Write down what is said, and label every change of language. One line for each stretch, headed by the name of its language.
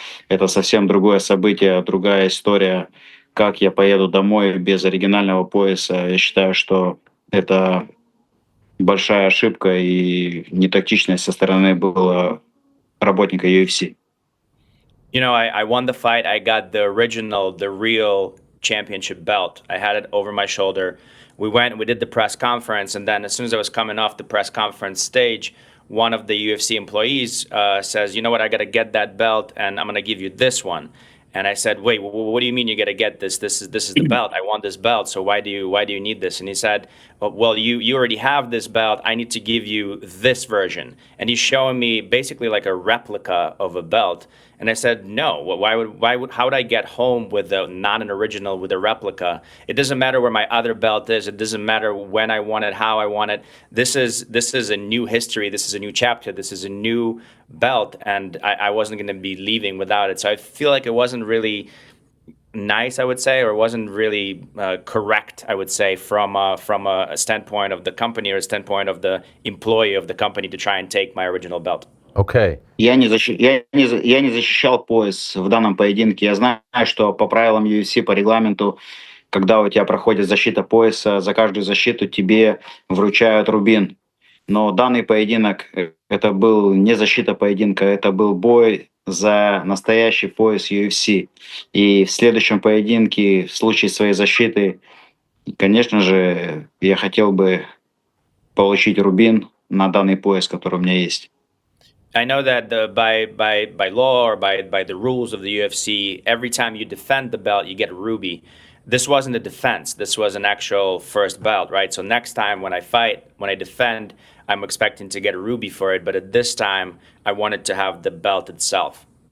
Russian: Это совсем другое событие, другая история. Как я поеду домой без оригинального пояса, я считаю, что это большая ошибка и нетактичность со стороны было работника UFC.
English: You know, I won the fight. I got the original, the real championship belt. I had it over my shoulder. We went and we did the press conference. And then as soon as I was coming off the press conference stage, one of the UFC employees says, you know what, I got to get that belt and I'm going to give you this one. And I said, wait, what do you mean you got to get this? This is the belt. I want this belt. So why do you need this? And he said, well, you already have this belt. I need to give you this version. And he's showing me basically like a replica of a belt. And I said, no, how would I get home with not an original, with a replica? It doesn't matter where my other belt is. It doesn't matter when I want it, how I want it. This is a new history. This is a new chapter. This is a new belt. And I wasn't going to be leaving without it. So I feel like it wasn't really nice, I would say, or wasn't really correct, I would say, from a standpoint of the company or a standpoint of the employee of the company to try and take my original belt. Okay.
Russian: Я не защищал пояс в данном поединке. Я знаю, что по правилам UFC, по регламенту, когда у тебя проходит защита пояса, за каждую защиту тебе вручают рубин. Но данный поединок, это был не защита поединка, это был бой за настоящий пояс UFC. И в следующем поединке, в случае своей защиты, конечно же, я хотел бы получить рубин на данный пояс, который у меня есть.
English: I know that by law or by the rules of the UFC, every time you defend the belt, you get a ruby. This wasn't a defense. This was an actual first belt, right? So next time when I fight, when I defend, I'm expecting to get a ruby for it. But at this time, I wanted to have the belt itself.